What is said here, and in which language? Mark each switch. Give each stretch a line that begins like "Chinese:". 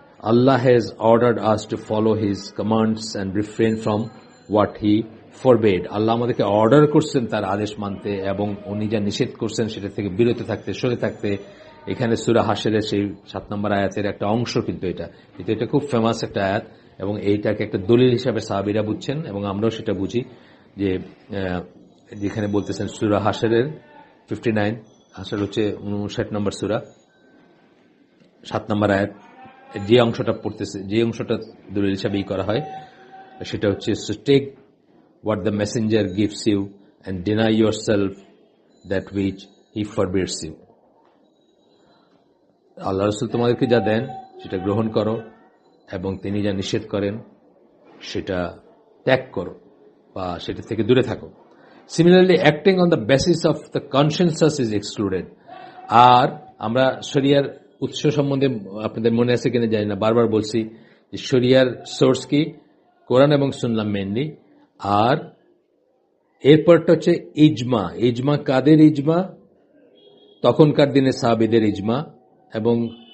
English: Allah has ordered us to follow his commands and refrain from what he forbade.
Bangla: আল্লাহ আমাদেরকে order করছেন তার আদেশ মানতে এবং উনি যা নিষেধ করছেন সেটা থেকে বিরত থাকতে, সরে থাকতে। এখানে সূরা হাশরের সেই 7 নম্বর আয়াতের একটা অংশ, কিন্তু এটা খুব ফেমাস একটা আয়াত এবং এইটাকে একটা দলিল হিসাবে সাহাবীরা বুঝছেন এবং আমরাও সেটা বুঝি, যে যেখানে বলতেছেন সূরা হাশরের 59, হাশর হচ্ছে 59 নম্বর সূরা, 7 নম্বর আয়াত, যে অংশটা দলিল হিসাবেই করা হয় সেটা হচ্ছে,
English: so take what the messenger gives you and deny yourself that which he forbids you.
Bangla: আল্লাহ রাসূল তোমাদেরকে যা দেন সেটা গ্রহণ করো এবং তিনি যা নিষেধ করেন সেটা ত্যাগ করো বা সেটা থেকে দূরে থাকো।
English: Similarly, acting on the basis of the consensus is excluded.
Bangla: আর আমরা শরিয়ার উৎস সম্বন্ধে আপনাদের মনে আছে কিনা জানি না, বারবার বলছি যে শরিয়ার সোর্স কি, কোরআন এবং সুন্নাহ মেইনলি। আর এরপরটা হচ্ছে ইজমা। কাদের ইজমা? তখনকার দিনে সাহাবীদের ইজমা এবং